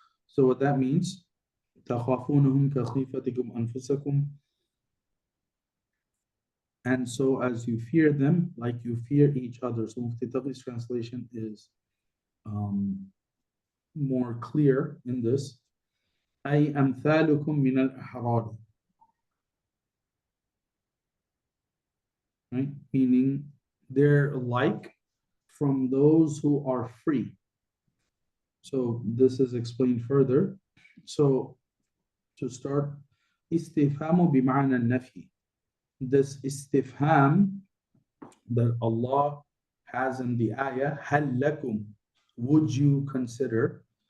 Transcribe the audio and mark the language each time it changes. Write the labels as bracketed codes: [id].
[en] So what that means, [ar] تَخَافُونَهُمْ كَخِيفَتِكُمْ أَنفُسَكُمْ, [en] and so as you fear them, like you fear each other. So Mufti Taqiy's translation is more clear in this. [ar] أي أمثالكم من الأحرار, [en] right? Meaning they're like from those who are free. So this is explained further. So to start, [ar] استفهام بمعنى النفي. [en] This istifham that Allah has in the ayah, هل لكم, would you consider?